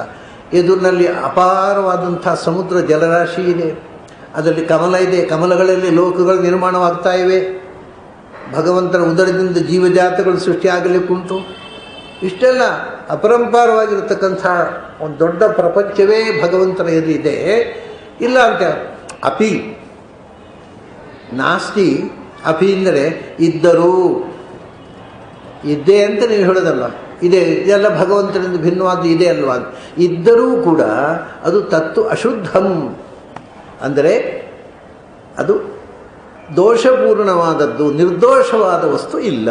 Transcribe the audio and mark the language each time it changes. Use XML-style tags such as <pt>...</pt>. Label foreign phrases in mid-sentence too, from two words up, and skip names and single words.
<kn>ಎದುರಿನಲ್ಲಿ ಅಪಾರವಾದಂಥ ಸಮುದ್ರ ಜಲರಾಶಿ ಇದೆ, ಅದರಲ್ಲಿ ಕಮಲ ಇದೆ, ಕಮಲಗಳಲ್ಲಿ ಲೋಕಗಳು ನಿರ್ಮಾಣವಾಗ್ತಾ ಇವೆ, ಭಗವಂತನ ಉದರದಿಂದ ಜೀವಜಾತಗಳು ಸೃಷ್ಟಿಯಾಗಲಿಕ್ಕುಂಟು. ಇಷ್ಟೆಲ್ಲ ಅಪರಂಪಾರವಾಗಿರತಕ್ಕಂಥ ಒಂದು ದೊಡ್ಡ ಪ್ರಪಂಚವೇ ಭಗವಂತನ ಎದುರಿದೆ. ಇಲ್ಲ ಅಂತ</kn> <sa>ಅಪಿ ನಾಸ್ತಿ,</sa> <kn>ಅಪಿ ಅಂದರೆ ಇದ್ದರೂ, ಇದ್ದೇ ಅಂತ ನೀವು ಹೇಳೋದಲ್ಲ, ಇದೆ, ಇದೆಲ್ಲ ಭಗವಂತನಿಂದ ಭಿನ್ನವಾದ್ದು ಇದೆ ಅಲ್ವಾ. ಇದ್ದರೂ ಕೂಡ ಅದು</kn> <sa>ತತ್ತು ಅಶುದ್ಧಂ,</sa> <kn>ಅಂದರೆ ಅದು ದೋಷಪೂರ್ಣವಾದದ್ದು, ನಿರ್ದೋಷವಾದ ವಸ್ತು ಇಲ್ಲ.</kn>